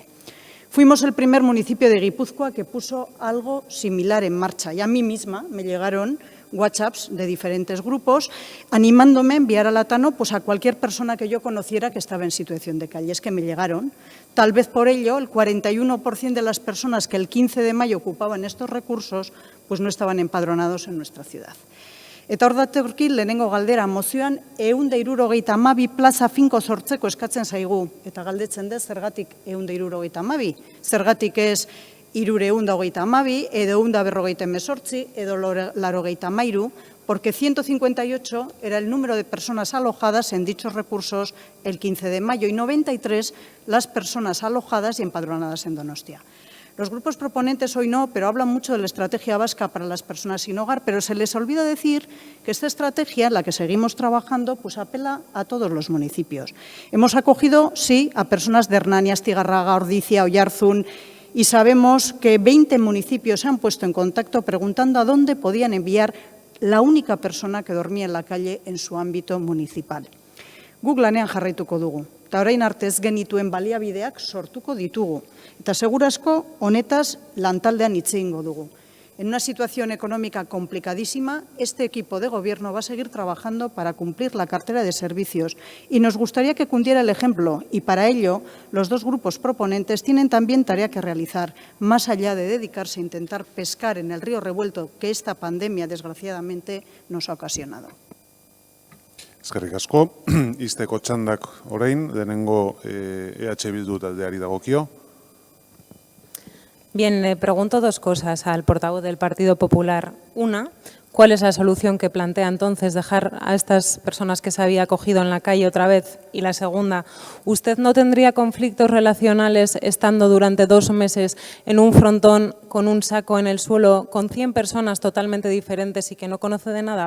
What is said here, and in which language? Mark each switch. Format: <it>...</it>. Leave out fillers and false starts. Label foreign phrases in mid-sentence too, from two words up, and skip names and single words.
<es>Fuimos el primer municipio de Guipúzcoa que puso algo similar en marcha y a mí misma me llegaron WhatsApps de diferentes grupos animándome a enviar al Atano pues, a cualquier persona que yo conociera que estaba en situación de calle. Es que me llegaron. Tal vez por ello el 41% de las personas que el 15 de mayo ocupaban estos recursos pues no estaban empadronados en nuestra ciudad.</es> <eu>Eta hor datorkit lehenengo galdera, mozioan 172 plaza finko sortzeko eskatzen zaigu. Eta galdetzen dut zergatik 172, zergatik ez 332 edo 158 edo 83,</eu> <es>porque 158 era el número de personas alojadas en dichos recursos el 15 de mayo y 93 las personas alojadas y empadronadas en Donostia. Los grupos proponentes hoy no, pero hablan mucho de la estrategia vasca para las personas sin hogar, pero se les olvida decir que esta estrategia, en la que seguimos trabajando, pues apela a todos los municipios. Hemos acogido, sí, a personas de Hernani, Astigarraga, Ordizia, Oyarzún, y sabemos que 20 municipios se han puesto en contacto preguntando a dónde podían enviar la única persona que dormía en la calle en su ámbito municipal.</es> <eu>Guk lanean jarraituko dugu, eta orain arte ez genituen baliabideak sortuko ditugu. Eta segurazko honetaz lantaldean hitz egingo dugu.</eu> <es>En una situación económica complicadísima, este equipo de gobierno va a seguir trabajando para cumplir la cartera de servicios y nos gustaría que cundiera el ejemplo y para ello los dos grupos proponentes tienen también tarea que realizar, más allá de dedicarse a intentar pescar en el río revuelto que esta pandemia desgraciadamente nos ha ocasionado.</es> <eu>Eskerrik asko, izteko txandak orain, denengo EH Bildu taldeari dagokio.</eu> <es>Bien, le pregunto dos cosas al portavoz del Partido Popular. Una, ¿cuál es la solución que plantea entonces dejar a estas personas que se había acogido en la calle otra vez? Y la segunda, ¿usted no tendría conflictos relacionales estando durante 2 meses en un frontón con un saco en el suelo con 100 personas totalmente diferentes y que no conoce de nada?</es>